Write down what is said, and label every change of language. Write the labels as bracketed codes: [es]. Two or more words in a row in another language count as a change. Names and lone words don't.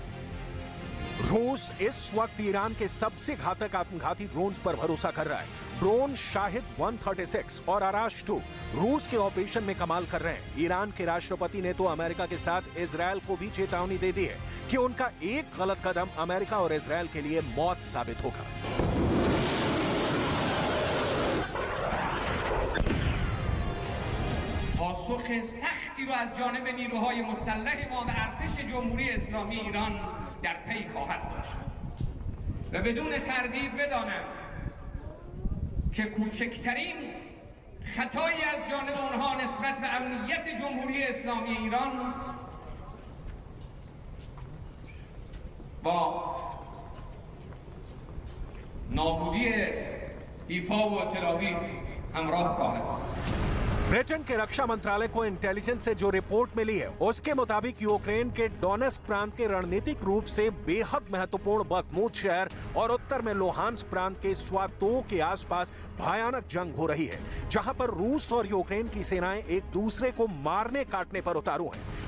[hi] रूस इस वक्त ईरान के सबसे घातक आत्मघाती ड्रोन्स पर भरोसा कर रहा है। ड्रोन शाहिद 136 और आराश 2 रूस के ऑपरेशन में कमाल कर रहे हैं। ईरान के राष्ट्रपति ने तो अमेरिका के साथ इजरायल को भी चेतावनी दे दी है कि उनका एक गलत कदम अमेरिका और इजरायल के लिए मौत साबित होगा। [fa] پاسخ سختی رو از جانب نیروهای مسلح ما و ارتش جمهوری اسلامی ایران در پی خواهد داشت و بدون تردید بدانم که کوچکترین خطایی از جانب آنها نسبت به امنیت جمهوری اسلامی ایران با نابودی ایفا و تلاویو همراه خواهد بود। [hi] ब्रिटेन के रक्षा मंत्रालय को इंटेलिजेंस से जो रिपोर्ट मिली है उसके मुताबिक यूक्रेन के डोनेस्क प्रांत के रणनीतिक रूप से बेहद महत्वपूर्ण बखमूत शहर और उत्तर में लोहांस्क प्रांत के स्वातोव के आसपास भयानक जंग हो रही है, जहां पर रूस और यूक्रेन की सेनाएं एक दूसरे को मारने काटने पर उतारू हैं।